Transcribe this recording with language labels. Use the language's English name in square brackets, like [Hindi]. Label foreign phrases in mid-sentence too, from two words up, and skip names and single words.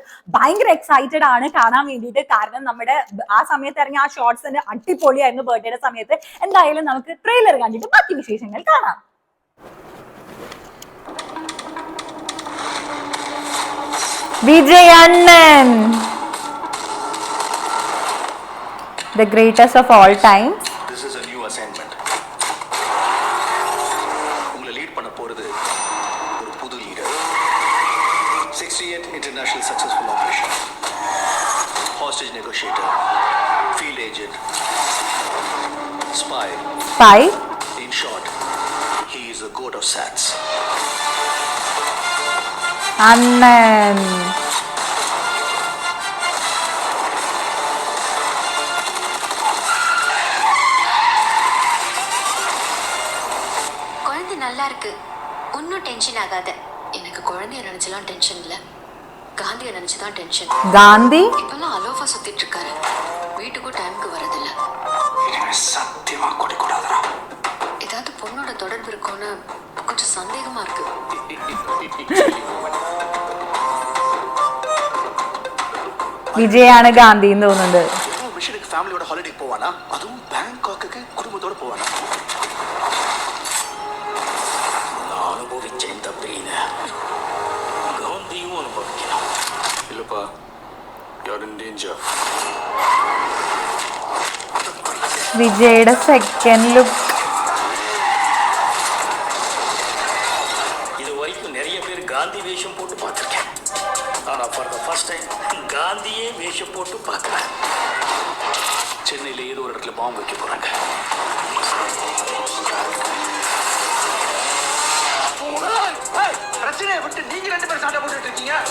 [Malayalam] ഭയങ്കര എക്സൈറ്റഡ് ആണ് കാണാൻ വേണ്ടിയിട്ട്. കാരണം നമ്മുടെ ആ സമയത്ത് ഇറങ്ങിയ ആ ഷോർട്സിന്റെ അടിപൊളിയായിരുന്നു ബർത്ത്ഡേയുടെ സമയത്ത്. എന്തായാലും നമുക്ക് ട്രെയിലർ കണ്ടിട്ട് ബാക്കി വിശേഷങ്ങൾ കാണാം. വിജയ് അണ്ണൻ, [English] the greatest of all time. This is a new assignment. [Tamil] உங்களை லீட் பண்ண போறது ஒரு புது லீடர். [English] 68 international successful operation. Hostage negotiator, field agent, spy. In short, he is the goat of SATS. Annan. [Tamil] குழந்தை நல்லா இருக்கு, ஒன்னும் டென்ஷன் ஆகாத. எனக்கு குழந்தைய நினைச்சலாம் டென்ஷன் இல்ல, காந்தியை நினைச்சுதான் டென்ஷன். காந்தி இப்பெல்லாம் அலோஃபா சுத்திட்டு இருக்காரு, வீட்டுக்கும் டைமுக்கு வரதில்ல. சத்தியமா கூடாதுடா. ஏதாவது பொண்ணோட தொடர்பு இருக்கும்னு கொஞ்சம் சந்தேகமா இருக்கு. [Malayalam] വിജയാണ് ഗാന്ധി എന്ന് തോന്നുന്നത്. മിഷനുக்கு ഫാമിലിയോட ഹോളിഡേ പോവാനാ, അതും ബാങ്കോക്ക് കുടുംബത്തോടെ പോവാനാ. അനുഭവിച്ച இந்த പെയിന് ഗാന്ധിയും അനുഭവിക്കണം. ഇല്ലപ്പാ, [English] you are in danger. [Malayalam] വിജയുടെ [English] second look. [Tamil] இது வரைக்கும் நிறைய பேர் காந்தி வேஷம் போட்டு பார்த்திருக்கேன். ஆனா [English] for the first time [Tamil] காந்தியே வேஷம் போட்டு பார்க்கறேன். சென்னையில ஏதோ ஒரு இடத்துல பாம்பு வைக்க போறாங்க. பிரச்சனையை விட்டு நீங்க ரெண்டு பேரும் சண்டை போட்டுட்டு இருக்கீங்க.